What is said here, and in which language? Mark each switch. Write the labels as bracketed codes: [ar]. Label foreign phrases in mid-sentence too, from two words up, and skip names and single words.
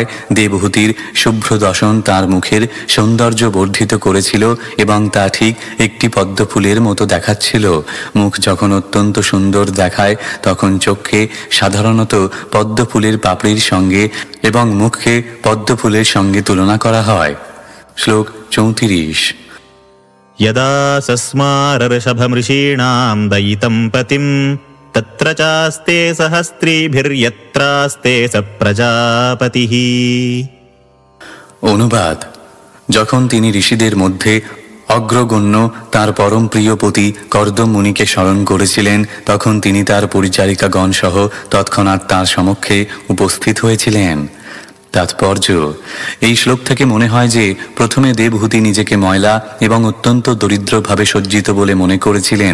[bn] দেবহূতির শুভ্র দশন তার মুখের সৌন্দর্য বর্ধিত করেছিল এবং তা ঠিক একটি পদ্মফুলের মতো দেখাচ্ছিল। মুখ যখন অত্যন্ত সুন্দর দেখায় তখন চোখকে সাধারণত পদ্মফুলের পাপড়ির সঙ্গে এবং মুখকে পদ্মফুলের সঙ্গে তুলনা করা হয়। শ্লোক 34। [sa] यदा सस्मारर्षभमृषीणां दयितं पतिं तत्र चास्ते सहस्त्रीभिर्यत्रास्ते स प्रजापतिः। [bn] অনুবাদ: যখন তিনি ঋষিদের মধ্যে অগ্রগণ্য তার পরম প্রিয় পতি কর্দম মুনিকে স্মরণ করেছিলেন, তখন তিনি তার পরিচারিকাগণ সহ তৎক্ষণাৎ তাঁর সমক্ষে উপস্থিত হয়েছিলেন। তাৎপর্য: এই শ্লোক থেকে মনে হয় যে প্রথমে দেবহূতি নিজেকে ময়লা এবং অত্যন্ত দরিদ্রভাবে সজ্জিত বলে মনে করেছিলেন।